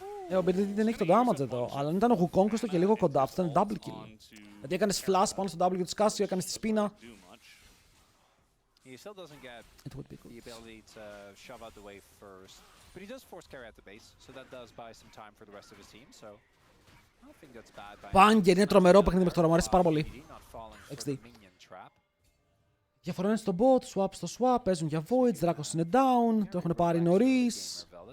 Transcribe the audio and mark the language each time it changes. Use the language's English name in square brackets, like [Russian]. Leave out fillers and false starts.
[Greek] Ο BDD δεν έχει το damage εδώ, αλλά αν ήταν ο Wukong στο και λίγο κοντά, αυτό ήταν double kill. Γιατί έκανες flash πάνω στο W της Casio, έκανες τη σπίνα. [English] He still doesn't get the ability to shove out the wave first, but he does force carry at the base, so that does buy some time for the rest of his team. So I don't think that's bad. [Greek] Banger, είναι τρομερό παιχνίδι μέχρι τώρα, μου αρέσει πάρα πολύ. XD. Διαφορά είναι στο bot, swap στο swap, παίζουν για voids, Dracos είναι down, το έχουν πάρει νωρίς.